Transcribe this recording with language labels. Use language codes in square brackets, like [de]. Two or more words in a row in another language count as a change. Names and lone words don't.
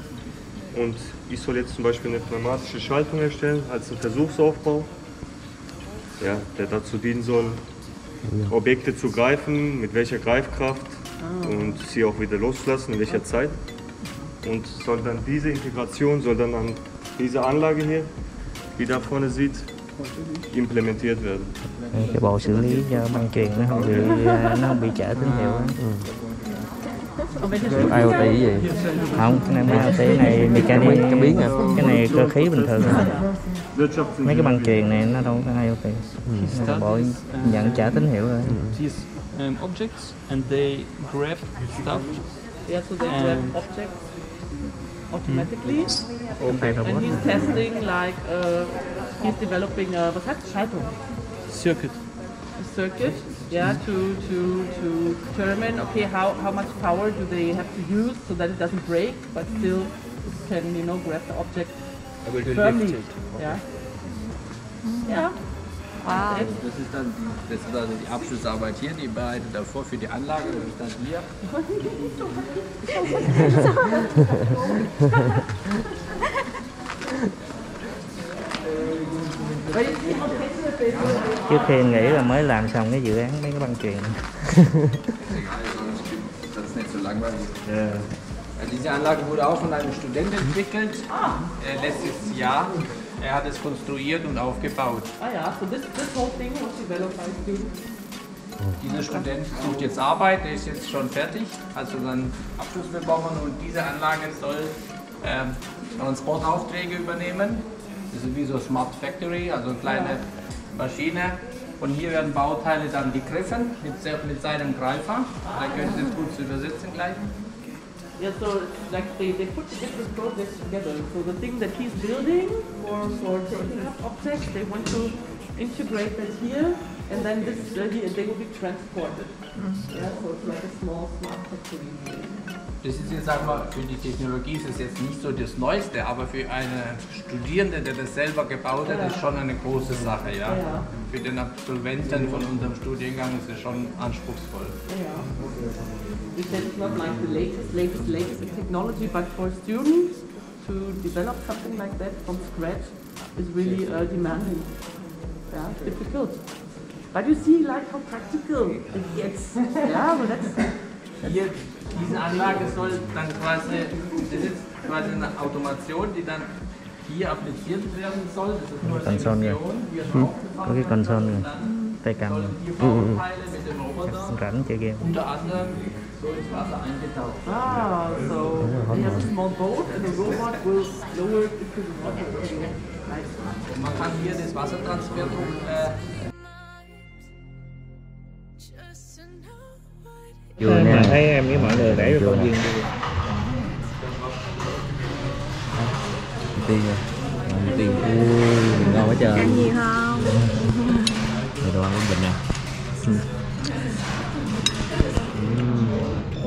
[de] Und ich soll jetzt zum Beispiel eine pneumatische Schaltung erstellen als einen Versuchsaufbau, ja, der dazu dienen soll, Objekte zu greifen, mit welcher Greifkraft und sie auch wieder loslassen, in welcher Zeit. Und soll dann diese Integration soll dann an diese Anlage hier, die da vorne sieht, implementiert werden. [vi] Cái bộ xử lý cho băng chuyền nó không bị trễ tín hiệu á. IoT cái gì? Không, cái này IoT này mechanic, cái biến à. Cái này cơ khí bình thường thôi. Mấy cái băng chuyền này nó đâu có IoT. Bộ nhận trả tín hiệu rồi. [en] These objects and they grab stuff. Yeah, so they grab objects automatically. Okay, And he's testing like he's developing a what's that? Schaltung. Circuit. A circuit, yeah, to determine okay how much power do they have to use so that it doesn't break, but still can grab the object firmly. Yeah. Yeah. [de] Das ist dann das ist also die Abschlussarbeit hier, die bereitet er vor für die Anlage, das ist dann hier. [vi] Trước khi em nghĩ là mới làm xong cái dự án mấy cái băng chuyền. [de] Das ist nicht so langweilig. Diese Anlage wurde auch von einem Studenten entwickelt, letztes Jahr. Er hat es konstruiert und aufgebaut. Ah ja, [en] so this whole thing was developed by a student. [de] Dieser Student sucht jetzt Arbeit, der ist jetzt schon fertig, hat so seinen Abschluss bekommen und diese Anlage soll Transportaufträge übernehmen. Das ist wie so [en] Smart Factory, [de] also eine kleine Maschine. Und hier werden Bauteile dann gegriffen mit seinem Greifer. Da können Sie es gut zu übersetzen gleich. [en] Yeah, so it's like they put different projects together. So the thing that he's building for objects, they want to integrate that here, and then they will be transported. Yeah, so it's like a small smart factory. [de] Das ist jetzt, sagen wir, für die Technologie ist es jetzt nicht so das Neueste, aber für einen Studierenden, der das selber gebaut hat, ist schon eine große Sache. Ja? Für den Absolventen von unserem Studiengang ist es schon anspruchsvoll. [en] We said it's not like the latest in technology, but for students to develop something like that from scratch is really demanding. Yeah, difficult. But you see, like how practical it gets. Yeah, but that's. [de] Hier, diese Anlage soll dann quasi, das ist quasi eine Automation, die dann hier appliziert werden soll. Das ist nur eine Funktion, hier [vi] Có cái console này, tay cầm này. [de] hier Bauteile mit dem Roboter, [vi] Rảnh chơi game. [de] unter anderem so ins Wasser eingetaucht. [en] Ah, so they have a small boat and the robot will lower it into the water. Nice. [de] Und man kann hier das Wassertransferdruck [vi] Vui nha. Thấy em với mọi người để cho duyên Tiền rồi. Tiền. Ngon quá trời. ăn gì không? Này đồ ăn của mình nè.